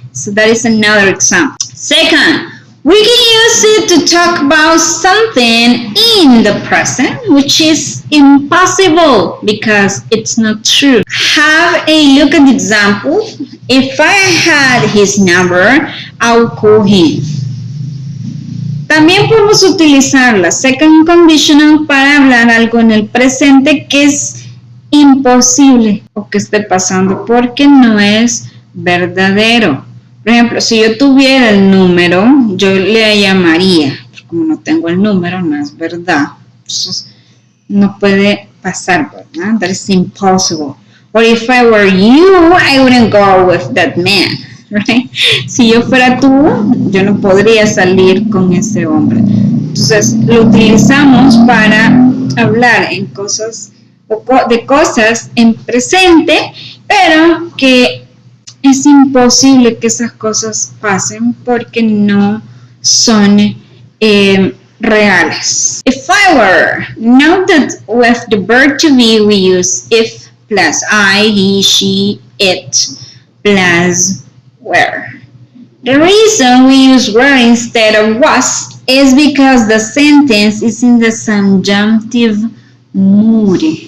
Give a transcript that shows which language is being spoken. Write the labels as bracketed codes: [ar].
[en] So that is another example. Second, we can use it to talk about something in the present, which is impossible because it's not true. Have a look at the example. If I had his number, I would call him. [es] También podemos utilizar la second conditional para hablar algo en el presente que es imposible o que esté pasando porque no es verdadero. Por ejemplo, si yo tuviera el número, yo le llamaría. Como no tengo el número, no es verdad. Entonces, no puede pasar, ¿verdad? [en] That is impossible. Or if I were you, I wouldn't go with that man, right? [es] Si yo fuera tú, yo no podría salir con ese hombre. Entonces, lo utilizamos para hablar en cosas, de cosas en presente, pero que es imposible que esas cosas pasen porque no son reales. [en] If I were, note that with the verb to be we use if plus I, he, she, it plus were. The reason we use were instead of was is because the sentence is in the subjunctive mood.